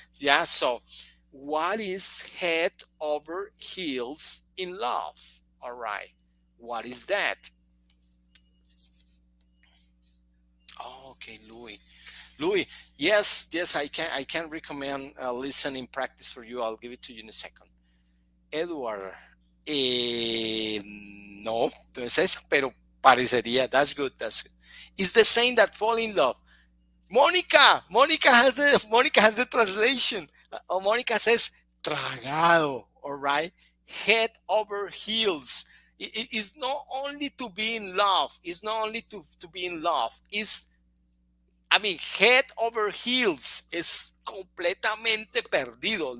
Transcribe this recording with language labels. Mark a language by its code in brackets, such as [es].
[en] Yeah, so what is head over heels in love? All right. What is that? Oh, okay, Louis. Louis, yes, I can recommend a listening practice for you. I'll give it to you in a second. Edward, [es] Eh, no, no es esa, pero parecería. [en] That's good. That's good. It's the same that fall in love. Monica has the translation. Monica says tragado. All right, head over heels. It's not only to be in love. It's not only to be in love. It's, I mean, head over heels. [es] Es completamente perdido.